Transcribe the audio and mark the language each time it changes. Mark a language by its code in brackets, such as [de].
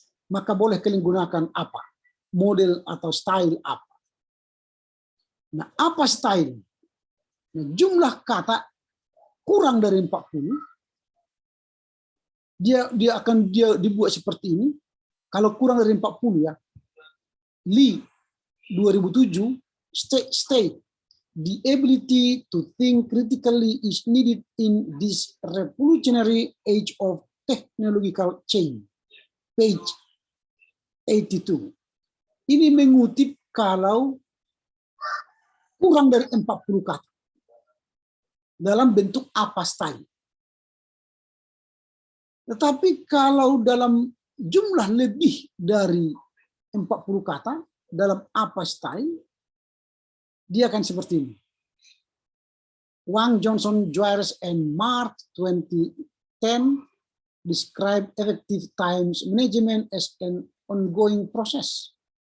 [id] Maka boleh kalian gunakan apa? Model atau style apa. Nah, apa style? Nah, jumlah kata kurang dari 40. Dia akan dibuat seperti ini. Kalau kurang dari 40 ya. [en] Lee 2007 state the ability to think critically is needed in this revolutionary age of technological change. Page 82. [id] Ini mengutip kalau kurang dari 40 kata. Dalam bentuk apa style. Tetapi kalau dalam jumlah lebih dari 40 kata, dalam apa style, dia akan seperti ini. [en] Wang, Johnson, Joyce, and Mark 2010 describe effective times management as an ongoing process.